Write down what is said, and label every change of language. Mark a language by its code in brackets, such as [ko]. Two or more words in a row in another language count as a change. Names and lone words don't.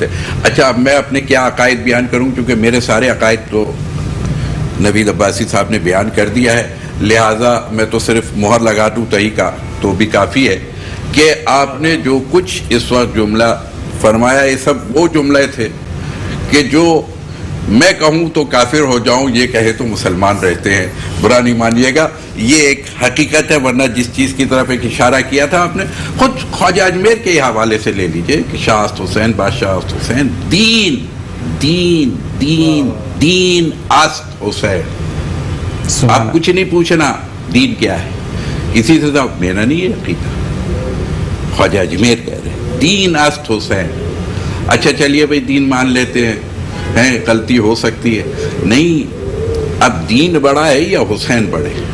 [ur] اچھا اب میں اپنے کیا عقائد بیان کروں، کیونکہ میرے سارے عقائد تو نوید عباسی صاحب نے بیان کر دیا ہے، لہٰذا میں تو صرف مہر لگا دوں تہی کا تو بھی کافی ہے کہ آپ نے جو کچھ اس وقت جملہ فرمایا یہ سب وہ جملے تھے کہ جو میں کہوں تو کافر ہو جاؤں، یہ کہے تو مسلمان رہتے ہیں. برا نہیں مانیے گا، یہ ایک حقیقت ہے، ورنہ جس چیز کی طرف ایک اشارہ کیا تھا آپ نے خود خواجہ اجمیر کے حوالے سے لے لیجئے کہ [fa] شاہ است حسین بادشاہ است حسین دین دین دین دین است حسین. [ur] آپ کچھ نہیں پوچھنا دین کیا ہے، کسی سے تو میرا نہیں ہے عقیدہ، خواجہ اجمیر کہہ رہے [fa] دین است حسین. [ur] اچھا چلیے بھائی دین مان لیتے ہیں، غلطی ہو سکتی ہے، نہیں اب دین بڑا ہے یا حسین بڑے؟